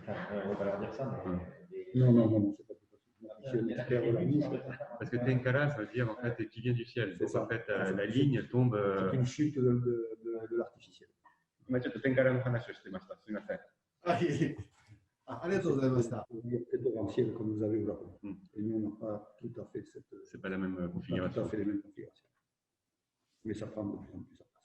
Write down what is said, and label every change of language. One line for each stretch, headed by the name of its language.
French: On va pas leur dire ça, mais... Non, c'est pas plus facile. Parce que tenkara, ça veut dire en fait qui vient du ciel. Donc en fait, la ligne tombe. C'est une chute de l'artificiel.
Japanese: 今ちょっとテンカラの話をしてました。すみません。ありがとうございました。
French: Potentiel comme vous avez au Japon. Et nous, on n'a pas tout à fait cette. C'est pas la même configuration. Tout à fait les mêmes configurations. Mais ça prend de plus en plus en place.